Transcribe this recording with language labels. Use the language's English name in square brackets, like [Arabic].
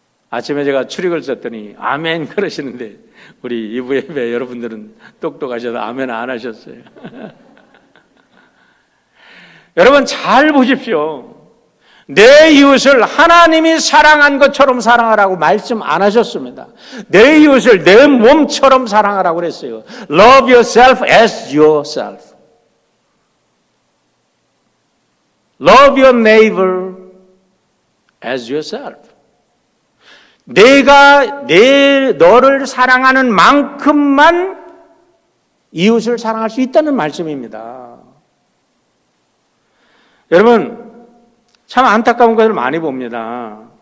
[Korean] 아침에 제가 출익을 썼더니 아멘 그러시는데 우리 이부 예배 여러분들은 똑똑하셔서 아멘 안 하셨어요. 여러분 잘 보십시오. 내 이웃을 하나님이 사랑한 것처럼 사랑하라고 말씀 안 하셨습니다. 내 이웃을 내 몸처럼 사랑하라고 그랬어요. [English] Love yourself as yourself. Love your neighbor as yourself. [Korean] 내가 너를 사랑하는 만큼만 이웃을 사랑할 수 있다는 말씀입니다. 여러분, 참 안타까운 것을 많이 봅니다.